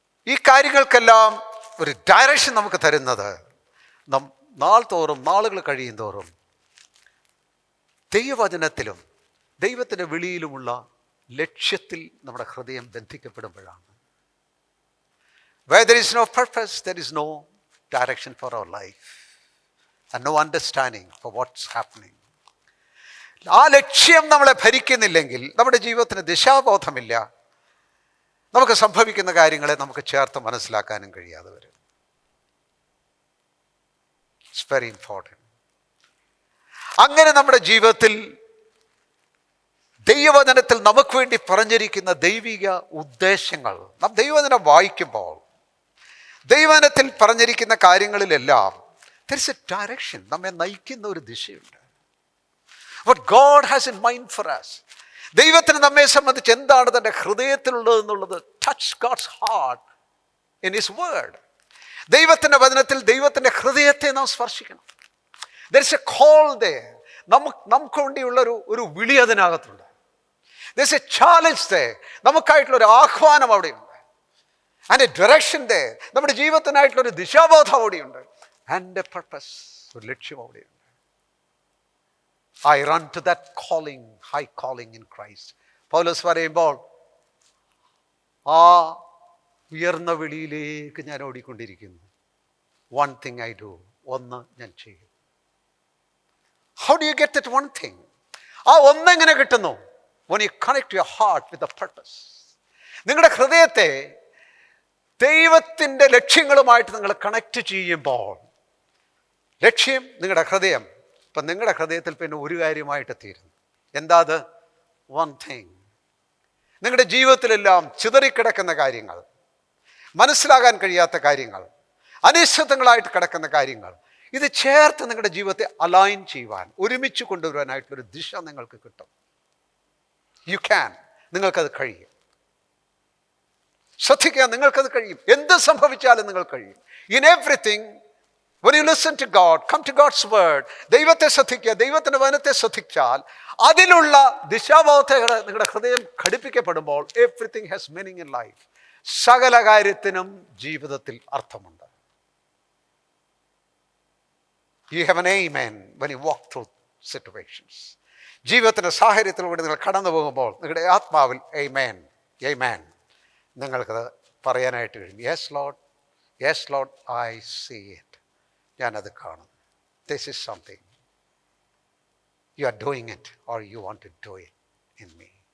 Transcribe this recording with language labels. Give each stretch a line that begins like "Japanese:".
Malayalam: ഈ കാര്യങ്ങൾക്കെല്ലാം ഒരു ഡയറക്ഷൻ നമുക്ക് തരുന്നത് നാൾ തോറും, നാളുകൾ കഴിയും തോറും ദൈവവചനത്തിലും ദൈവത്തിൻ്റെ വിളിയിലുമുള്ള ലക്ഷ്യത്തിൽ നമ്മുടെ ഹൃദയം ബന്ധിക്കപ്പെടുമ്പോഴാണ്.
English: Where there is no purpose, there is no direction for our life and no understanding for what's happening.
Malayalam: ആ ലക്ഷ്യം നമ്മളെ ഭരിക്കുന്നില്ലെങ്കിൽ നമ്മുടെ ജീവിതത്തിന് ദിശാബോധമില്ല. നമുക്ക് സംഭവിക്കുന്ന കാര്യങ്ങളെ നമുക്ക് ചേർത്ത് മനസ്സിലാക്കാനും കഴിയാതെ വരും.
English: It's very important.
Malayalam: അങ്ങനെ നമ്മുടെ ജീവിതത്തിൽ ദൈവവചനത്തിൽ നമുക്ക് വേണ്ടി പറഞ്ഞിരിക്കുന്ന ദൈവിക ഉദ്ദേശങ്ങൾ നാം ദൈവവചനം വായിക്കുമ്പോൾ ദൈവവചനത്തിൽ പറഞ്ഞിരിക്കുന്ന കാര്യങ്ങളിലെല്ലാം
English: there is a direction,
Malayalam: നമ്മെ നയിക്കുന്ന ഒരു ദിശയുണ്ട്.
English: What God has in mind for us.
Malayalam: ദൈവത്തിന് നമ്മെ സംബന്ധിച്ച് എന്താണ് തൻ്റെ ഹൃദയത്തിലുള്ളതെന്നുള്ളത്,
English: Touch God's heart in his word.
Malayalam: ദൈവത്തിൻ്റെ വചനത്തിൽ ദൈവത്തിൻ്റെ ഹൃദയത്തെ നാം സ്പർശിക്കണം.
English: there is a call there.
Malayalam: നമുക്ക് വേണ്ടിയുള്ള ഒരു വിളി അതിനകത്തുണ്ട്.
English: there is a challenge there.
Malayalam: നമുക്കായിട്ടുള്ളൊരു ആഹ്വാനം അവിടെയുണ്ട്.
English: and a direction there.
Malayalam: നമ്മുടെ ജീവിതത്തിനായിട്ടുള്ളൊരു ദിശാബോധം അവിടെയുണ്ട്.
English: and a purpose,
Malayalam: ഒരു ലക്ഷ്യം അവിടെയുണ്ട്.
English: I run to that calling, high calling in Christ.
Malayalam: പൗലോസ് പറയുമ്പോൾ ആ ഉയർന്ന വിളിയിലേക്ക് ഞാൻ ഓടിക്കൊണ്ടിരിക്കുന്നു.
English: one thing I do,
Malayalam: ഒന്ന് ഞാൻ ചെയ്യും.
English: How do you get that one thing?
Malayalam: ആ ഒന്നെങ്ങനെ കിട്ടുന്നു?
English: when you connect your heart with the purpose.
Malayalam: നിങ്ങളുടെ ഹൃദയത്തെ ദൈവത്തിൻ്റെ ലക്ഷ്യങ്ങളുമായിട്ട് നിങ്ങൾ കണക്ട് ചെയ്യുമ്പോൾ, ലക്ഷ്യം നിങ്ങളുടെ ഹൃദയം, ഇപ്പം നിങ്ങളുടെ ഹൃദയത്തിൽ പിന്നെ ഒരു കാര്യമായിട്ട് തീരുന്നു. എന്താ അത്?
English: One thing.
Malayalam: നിങ്ങളുടെ ജീവിതത്തിലെല്ലാം ചിതറിക്കിടക്കുന്ന കാര്യങ്ങൾ, മനസ്സിലാകാൻ കഴിയാത്ത കാര്യങ്ങൾ, അനിശ്ചിതങ്ങളായിട്ട് കിടക്കുന്ന കാര്യങ്ങൾ, ഇത് ചേർത്ത് നിങ്ങളുടെ ജീവിതത്തെ അലൈൻ ചെയ്യുവാൻ, ഒരുമിച്ച് കൊണ്ടുവരാനായിട്ടുള്ളൊരു ദിശ നിങ്ങൾക്ക് കിട്ടും.
English: you can,
Malayalam: നിങ്ങൾക്കത് കഴിയും. ശ്രദ്ധിക്കുക, നിങ്ങൾക്കത് കഴിയും. എന്ത് സംഭവിച്ചാലും നിങ്ങൾ കഴിയും.
English: in everything, when you listen to God, come to God's word,
Malayalam: ദൈവത്തെ ശ്രദ്ധിക്കുക, ദൈവത്തിൻ്റെ വചനത്തെ ശ്രദ്ധിച്ചാൽ അതിലുള്ള ദിശാബോധങ്ങൾ നിങ്ങളുടെ ഹൃദയം ഘടിപ്പിക്കപ്പെടുമ്പോൾ
English: Everything has meaning in life.
Malayalam: സകല കാര്യത്തിനും ജീവിതത്തിൽ അർത്ഥമുണ്ട്.
English: You have an amen when you walk through situations.
Malayalam: ജീവിതത്തിൻ്റെ സാഹചര്യത്തിലൂടെ നിങ്ങൾ കടന്നു പോകുമ്പോൾ നിങ്ങളുടെ ആത്മാവിൽ amen, amen നിങ്ങൾക്കത് പറയാനായിട്ട് കഴിയും.
English: Yes Lord, yes Lord, I see it.
Malayalam: ഞാനത് കാണും.
English: This is something you are doing it or you want to do it in me.